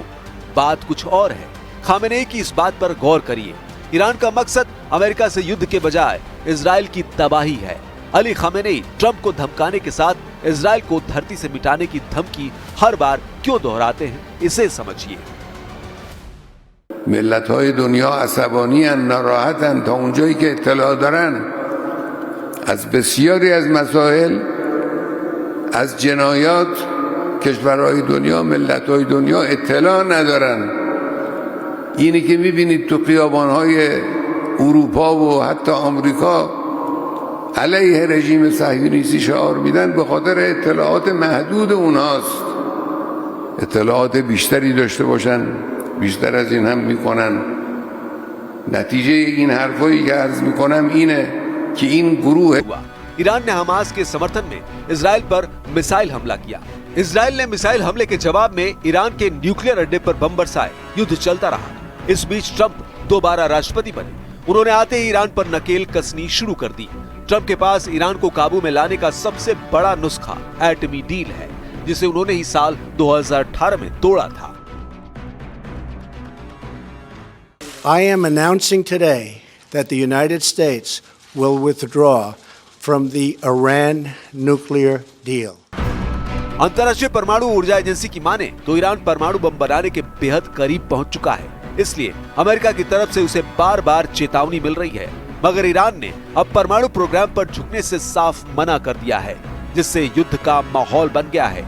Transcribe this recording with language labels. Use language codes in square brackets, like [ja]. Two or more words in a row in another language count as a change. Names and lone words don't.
[hi] बात कुछ और है। खामेनेई की इस बात पर गौर करिए। ईरान का मकसद अमेरिका से युद्ध के बजाय इजराइल की तबाही है। अली खामेनेई ट्रंप को धमकाने के साथ इजराइल को धरती से मिटाने की धमकी हर बार क्यों दोहराते हैं, इसे समझिए। [fa] ملت‌های دنیا عصبانی‌اند، ناراحتند تا اونجایی که اطلاع دارن از بسیاری از مسائل، از جنایات کشورهای دنیا، ملت‌های دنیا اطلاع ندارن. اینی که می‌بینید تو خیابان‌های اروپا و حتی آمریکا علیه رژیم صهیونیستی شعار میدن به خاطر اطلاعات محدود اونهاست. اطلاعات بیشتری داشته باشن بیشتر از این هم میکنن. نتیجه این حرفایی که عرض میکنم اینه که این گروه [hi] ईरान ने हमास के समर्थन में इजराइल पर मिसाइल हमला किया। इजराइल ने मिसाइल हमले के जवाब में ईरान के न्यूक्लियर अड्डे पर बम बरसाए। युद्ध चलता रहा। इस बीच ट्रंप दोबारा राष्ट्रपति बने। उन्होंने आते ही ईरान पर नकेल कसनी शुरू कर दी। ट्रंप के पास ईरान को काबू में लाने का सबसे बड़ा नुस्खा एटमी डील है, जिसे उन्होंने ही साल 2018 में तोड़ा था। [en] I am announcing today that the United States will withdraw from the Iran nuclear deal. [hi] अंतर्राष्ट्रीय परमाणु ऊर्जा एजेंसी की माने तो ईरान परमाणु बम बनाने के बेहद करीब पहुंच चुका है। इसलिए अमेरिका की तरफ से उसे बार बार चेतावनी मिल रही है, मगर ईरान ने अब परमाणु प्रोग्राम पर झुकने से साफ मना कर दिया है, जिससे युद्ध का माहौल बन गया है।